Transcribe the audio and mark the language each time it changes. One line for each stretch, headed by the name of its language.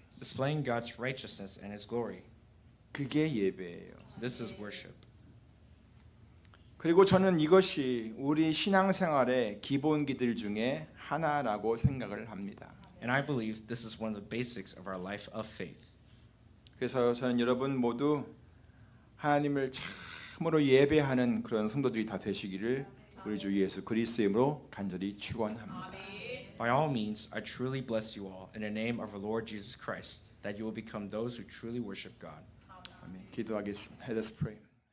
English: Displaying God's righteousness and his glory.
Korean: 그게 예배예요.
English: This is worship.
Korean: 그리고 저는 이것이 우리 신앙생활의 기본기들 중에 하나라고 생각을 합니다.
English: And I believe this is one of the basics of our life of faith.
Korean: 그래서 저는 여러분 모두 하나님을 참 참으로 예배하는 그런 성도들이 다 되시기를 우리 주 예수 그리스도의 이름으로 간절히 축원합니다.
English: By all means, I truly bless you all in the name of our Lord Jesus Christ, that you will become those who truly worship God.
Korean: 아멘. 기도하겠습니다.
English: Let us pray.